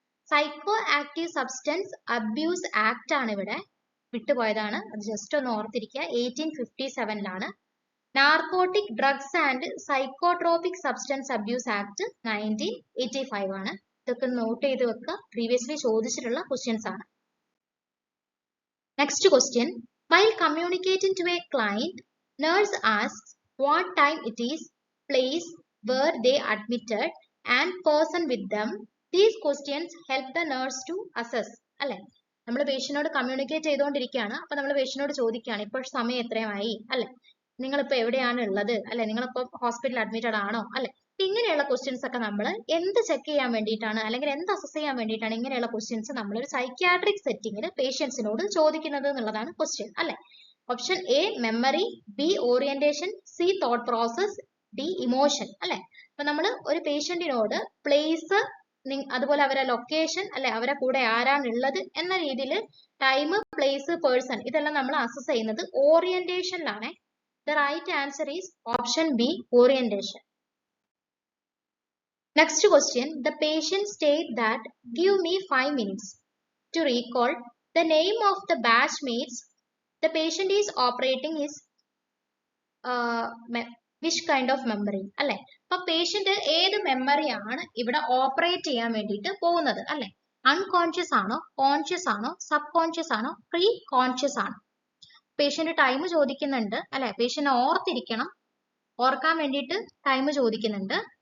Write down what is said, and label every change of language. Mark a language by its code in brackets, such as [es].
[ml] Psycho active substance abuse act ആണ് ഇവിടെ വിട്ടുപോയതാണ്, അത് ജസ്റ്റ് ഒന്ന് ഓർത്തിരിക്കുക, 1857 narcotic drugs and psychotropic substance abuse act 1985 ആണ്. ഇതൊക്കെ നോട്ട് ചെയ്ത് വെക്കുക, പ്രീവിയസ്ലി ചോദിച്ചിട്ടുള്ള ക്വസ്റ്റ്യൻസ് ആണ്. [en] Next question, while communicating to a client, nurse asks what time it is, place, where they admitted, and person with them. These questions help the nurse to assess [ml] അല്ലെ. നമ്മൾ പേഷ്യന്റിനോട് communicate ചെയ്തുകൊണ്ടിരിക്കുകയാണ്, അപ്പൊ നമ്മൾ പേഷ്യന്റിനോട് ചോദിക്കുകയാണ് ഇപ്പോൾ സമയം എത്രയായി അല്ലെ, നിങ്ങളിപ്പോ എവിടെയാണ് ഉള്ളത് അല്ലെ, നിങ്ങളിപ്പോ ഹോസ്പിറ്റലിൽ അഡ്മിറ്റഡ് ആണോ അല്ലെ. ഇങ്ങനെയുള്ള ക്വസ്റ്റ്യൻസ് ഒക്കെ നമ്മൾ എന്ത് ചെക്ക് ചെയ്യാൻ വേണ്ടിയിട്ടാണ് അല്ലെങ്കിൽ എന്ത് അസസ് ചെയ്യാൻ വേണ്ടിയിട്ടാണ് ഇങ്ങനെയുള്ള ക്വസ്റ്റ്യൻസ് നമ്മൾ ഒരു സൈക്യാട്രിക് സെറ്റിംഗിൽ പേഷ്യൻസിനോട് ചോദിക്കുന്നത് എന്നുള്ളതാണ് ക്വസ്റ്റ്യൻ അല്ലെ. Option A memory, B orientation, C thought process, D emotion അല്ലെ. അപ്പൊ നമ്മൾ ഒരു പേഷ്യന്റിനോട് പ്ലേസ് അതുപോലെ അവരെ ലൊക്കേഷൻ അല്ലെ, അവരെ കൂടെ ആരാണ് ഉള്ളത് എന്ന രീതിയിൽ ടൈം, പ്ലേസ്, പേഴ്സൺ ഇതെല്ലാം നമ്മൾ അസസ് ചെയ്യുന്നത് ഓറിയന്റേഷനിലാണ്. [en] The right answer is option B, orientation. Next question, the patient state that give me 5 minutes to recall the name of the batchmates the patient is operating his which kind of memory [ml] അല്ലെ. അപ്പൊ patient ഏത് മെമ്മറിയാണ് ഇവിടെ operate ചെയ്യാൻ വേണ്ടിയിട്ട് പോകുന്നത് അല്ലെ. Unconscious ആണോ, conscious ആണോ, സബ് കോൺഷ്യസ് ആണോ, പ്രീ കോൺഷ്യസ് ആണോ. പേഷ്യന്റ് ടൈം ചോദിക്കുന്നുണ്ട് അല്ലെ, പേഷ്യന്റ് ഓർത്തിരിക്കണം, ഓർക്കാൻ വേണ്ടിയിട്ട് ടൈം ചോദിക്കുന്നുണ്ട്.